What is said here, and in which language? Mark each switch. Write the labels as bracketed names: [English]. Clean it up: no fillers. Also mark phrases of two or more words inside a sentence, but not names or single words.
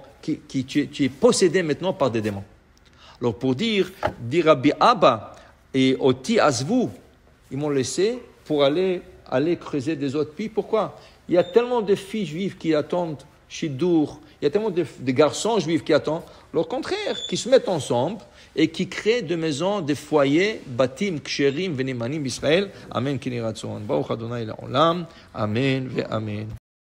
[French] Tu es possédé maintenant par des démons. Alors pour dire Rabbi Abba et [Hebrew] אותי עזבו, [French] ils m'ont laissé pour aller creuser des autres pays. Pourquoi? Il y a tellement de filles juives qui attendent Shidour, il y a tellement de garçons juifs qui attendent. Au contraire, qui se mettent ensemble et qui créent des maisons, des foyers, [Hebrew] בתים, כשרים, ונאמנים, ישראל. אמן, כן יהי רצון. ברוך אדני לעולם. אמן, ואמן.